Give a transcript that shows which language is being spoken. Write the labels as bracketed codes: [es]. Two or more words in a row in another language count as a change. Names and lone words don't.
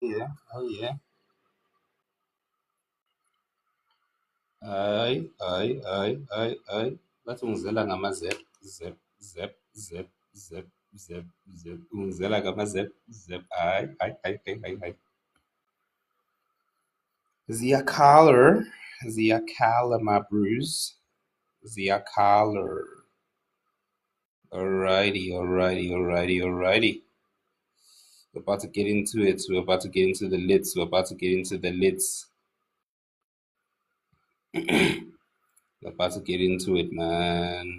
[en] yeah, oh yeah. [nd] Hayi. Bathi ungizela ngama-zep, zep, zep, zep, zep, zep, zep. Ungizela ngama-zep, zep. Hayi. Ziyakhala, [en] my bruise. [nd] Ziyakhala. Alrighty. [en] We're about to get into it. We're about to get into the lits. We're about to get into it, man.